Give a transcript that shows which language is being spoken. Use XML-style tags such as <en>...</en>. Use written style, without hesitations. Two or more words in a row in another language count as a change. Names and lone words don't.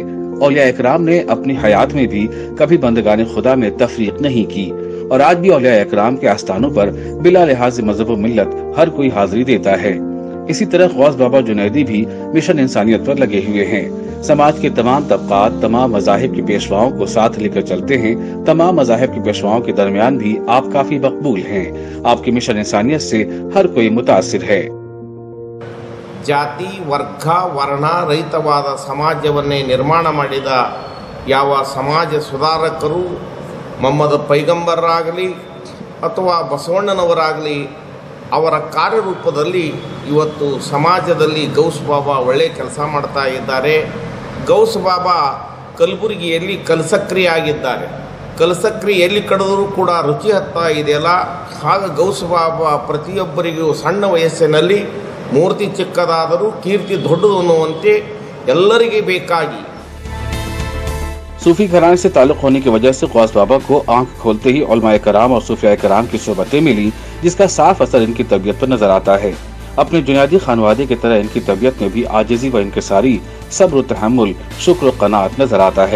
<ur>اولیا اکرام نے اپنی حیات میں بھی کبھی بندگانے خدا میں تفریق نہیں کی اور آج بھی اولیا اکرام کے آستانوں پر بلا لحاظ مذہب ملت ہر کوئی حاضری دیتا ہے. اسی طرح غوث بابا جنیدی بھی مشن انسانیت پر لگے ہوئے ہیں. سماج کے تمام طبقات، تمام مذاہب کے پیشواؤں کو ساتھ لے کر چلتے ہیں. تمام مذاہب کے پیشواؤں کے درمیان بھی آپ کافی مقبول ہیں. آپ کے مشن انسانیت سے ہر کوئی متاثر ہے.</ur> <kn>ಜಾತಿ ವರ್ಗ ವರ್ಣ ರಹಿತವಾದ ಸಮಾಜವನ್ನೇ ನಿರ್ಮಾಣ ಮಾಡಿದ ಯಾವ ಸಮಾಜ ಸುಧಾರಕರು ಮೊಹಮ್ಮದ್ ಪೈಗಂಬರರಾಗಲಿ ಅಥವಾ ಬಸವಣ್ಣನವರಾಗಲಿ ಅವರ ಕಾರ್ಯರೂಪದಲ್ಲಿ ಇವತ್ತು ಸಮಾಜದಲ್ಲಿ ಗೌಸ್ ಬಾಬಾ ಒಳ್ಳೆಯ ಕೆಲಸ ಮಾಡ್ತಾ ಇದ್ದಾರೆ. ಗೌಸ್ ಬಾಬಾ ಕಲಬುರಗಿಯಲ್ಲಿ ಕಲಸಕ್ರಿ ಆಗಿದ್ದಾರೆ. ಕಲಸಕ್ರಿ ಎಲ್ಲಿ ಕಡಿದರೂ ಕೂಡ ರುಚಿ ಹತ್ತಾ ಇದೆಯಲ್ಲ, ಹಾಗೆ ಗೌಸ್ ಬಾಬಾ ಪ್ರತಿಯೊಬ್ಬರಿಗೂ ಸಣ್ಣ ವಯಸ್ಸಿನಲ್ಲಿ ಮೂರ್ತಿ ಚಿಕ್ಕದಾದರೂ ಕೀರ್ತಿ ದೊಡ್ಡದು ಅನ್ನುವಂತೆ ಎಲ್ಲರಿಗೆ ಬೇಕಾಗಿ</kn> <ur>صوفی گھرانے سے تعلق ہونے کی وجہ سے غوث بابا کو آنکھ کھولتے ہی علمائے کرام اور صوفیا کرام کی صحبتیں ملی، جس کا صاف اثر ان کی طبیعت پر نظر آتا ہے. اپنے جنیدی خانوادے کی طرح ان کی طبیعت میں بھی عاجزی و انکساری، صبر، تحمل، شکر، قناعت نظر آتا ہے.</ur>